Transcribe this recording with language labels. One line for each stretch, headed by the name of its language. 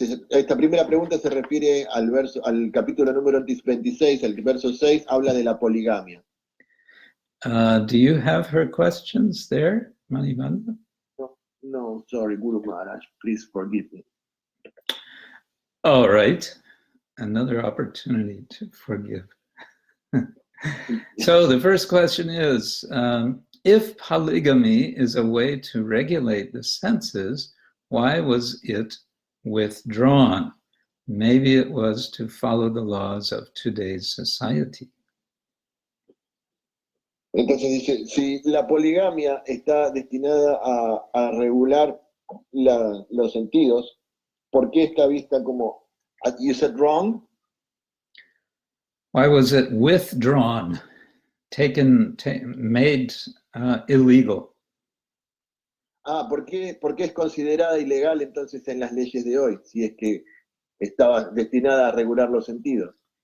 Spanish: Esta primera pregunta se refiere al capítulo número 26, el verso 6, habla de la poligamia.
English: Do you have her questions there, Manibanda? No, sorry, Guru Maharaj, please forgive me. All right, another opportunity to forgive. So the first question is, if polygamy is a way to regulate the senses, why was it withdrawn? Maybe it was to follow the laws of today's society.
Spanish: Entonces dice, si la poligamia está destinada a regular los sentidos, ¿por qué está vista como,
English: you said wrong? Why was it withdrawn, made illegal?
Spanish: ¿Por qué es considerada ilegal entonces en las leyes de hoy, si es que estaba destinada a regular los sentidos?